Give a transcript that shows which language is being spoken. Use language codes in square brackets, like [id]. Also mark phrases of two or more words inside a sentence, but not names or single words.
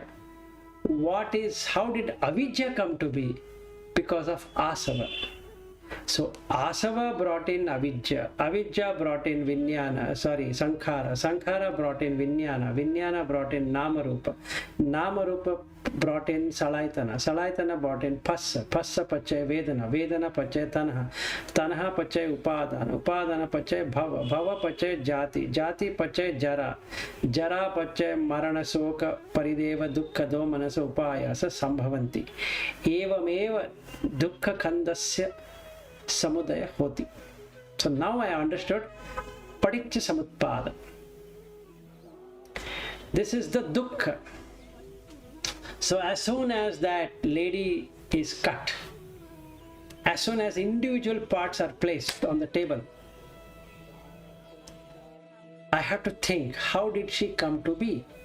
[en] How did avidya come to be? Because of asava. So asava brought in avidya, avidya brought in sankhara, sankhara brought in vijnana brought [pi] in namarupa, namarupa brought in salaytana, salaytana brought in phassa, phassa pachay vedana, vedana pachay tanha, tanha pachay upadana, upadana pachay bhava, bhava pachay jati, jati pachay jara, jara pachay marana soka parideva dukkha do manasa upayasa sambhavanti, evameva dukkha khandasya samudaya hoti. [en] So now I understood [pi] paticca samutpada. [en] This is the dukkha. So as soon as that lady is cut, as soon as individual parts are placed on the table, I have to think, how did she come to be?